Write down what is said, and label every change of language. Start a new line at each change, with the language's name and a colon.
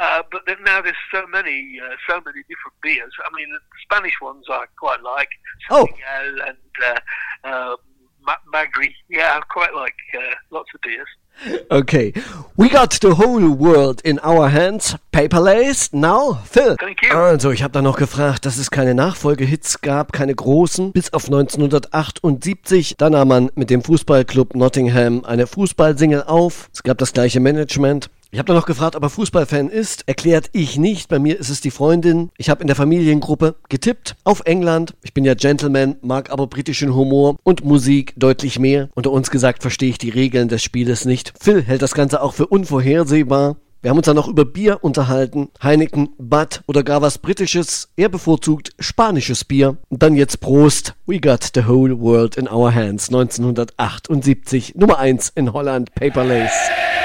English: But now there's so many different beers. I mean, the Spanish ones I quite like. Miguel and Magri. Yeah, I quite like lots of beers. Okay, we got the whole world in our hands. Paperless now, Phil. Thank you.
German: Also, ich habe da noch gefragt, dass es keine Nachfolgehits gab, keine großen, bis auf 1978. Dann nahm man mit dem Fußballclub Nottingham eine Fußballsingle auf. Es gab das gleiche Management. Ich habe da noch gefragt, ob er Fußballfan ist. Erklärt ich nicht. Bei mir ist es die Freundin. Ich habe in der Familiengruppe getippt auf England. Ich bin ja Gentleman, mag aber britischen Humor und Musik deutlich mehr. Unter uns gesagt, verstehe ich die Regeln des Spieles nicht. Phil hält das Ganze auch für unvorhersehbar. Wir haben uns dann noch über Bier unterhalten. Heineken, Bud oder gar was Britisches. Er bevorzugt spanisches Bier. Und dann jetzt Prost.
English: We got the whole world in our hands. 1978.
German: Nummer 1 in Holland.
English: Paper Lace.